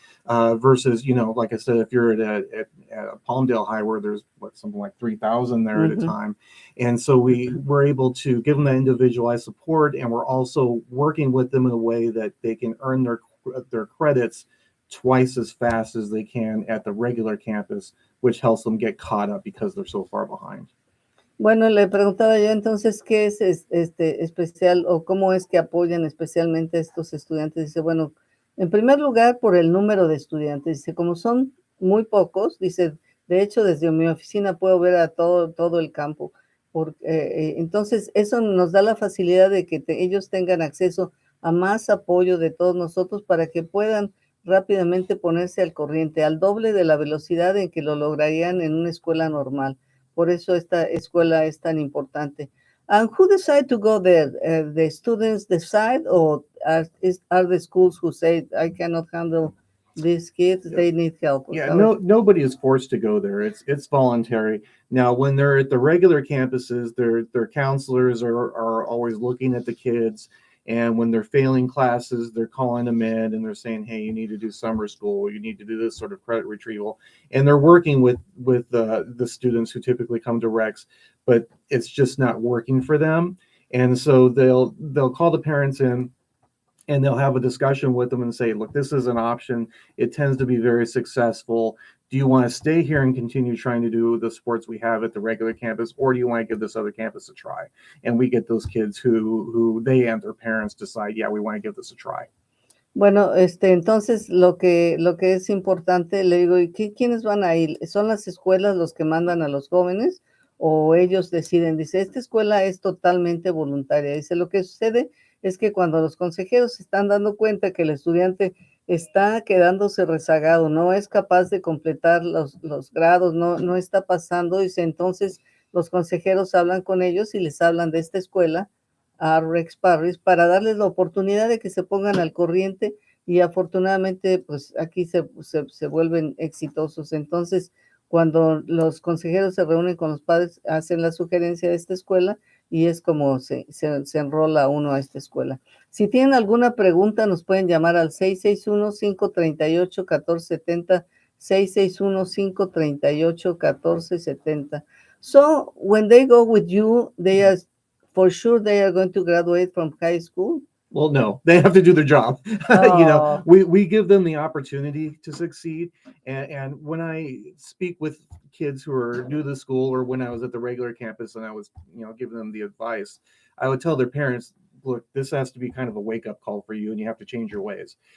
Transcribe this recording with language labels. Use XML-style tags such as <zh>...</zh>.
<en>Versus, like I said, if you're at Palmdale High where there's something like 3,000 there at a time. And so we're able to give them that individualized support, and we're also working with them in a way that they can earn their credits twice as fast as they can at the regular campus, which helps them get caught up because they're so far behind.</en> <es>Bueno, le preguntaba yo entonces qué es especial o cómo es que apoyan especialmente a estos estudiantes. Dice, bueno, en primer lugar, por el número de estudiantes. Dice, como son muy pocos, dice, de hecho, desde mi oficina puedo ver a todo el campo. Entonces, eso nos da la facilidad de que ellos tengan acceso a más apoyo de todos nosotros para que puedan rápidamente ponerse al corriente, al doble de la velocidad en que lo lograrían en una escuela normal. Por eso esta escuela es tan importante.</es> <en>And who decide to go there? The students decide, or are the schools who say, I cannot handle these kids, they need help? Yeah, nobody is forced to go there. It's voluntary. Now, when they're at the regular campuses, their counselors are always looking at the kids. And when they're failing classes, they're calling them in and they're saying, hey, you need to do summer school, you need to do this sort of credit retrieval. And they're working with the students who typically come to Rex, but it's just not working for them. And so they'll call the parents in and they'll have a discussion with them and say, look, this is an option. It tends to be very successful. do you want to stay here and continue trying to do the sports we have at the regular campus, or do you want to give this other campus a try? And we get those kids who they and their parents decide, yeah, we want to give this a try.</en> <es>Bueno, entonces lo que es importante, le digo, ¿y quiénes van a ir? ¿Son las escuelas los que mandan a los jóvenes o ellos deciden? Dice, esta escuela es totalmente voluntaria. Dice, lo que sucede es que cuando los consejeros se están dando cuenta que el estudiante está quedándose rezagado, no es capaz de completar los grados, no está pasando, dice, entonces los consejeros hablan con ellos y les hablan de esta escuela a Rex Parris para darles la oportunidad de que se pongan al corriente y afortunadamente pues aquí se vuelven exitosos. Entonces, cuando los consejeros se reúnen con los padres, hacen la sugerencia de esta escuela y es como se enrola uno a esta escuela. Si tienen alguna pregunta, nos pueden llamar al 661-538-1470, 661-538-1470.</es> <en>So, when they go with you, they are for sure they are going to graduate from high school? Well, no, they have to do their job. Oh. We give them the opportunity to succeed. And when I speak with kids who are new to the school, or when I was at the regular campus and I was, giving them the advice, I would tell their parents, look, this has to be kind of a wake-up call for you, and you have to change your ways.</en>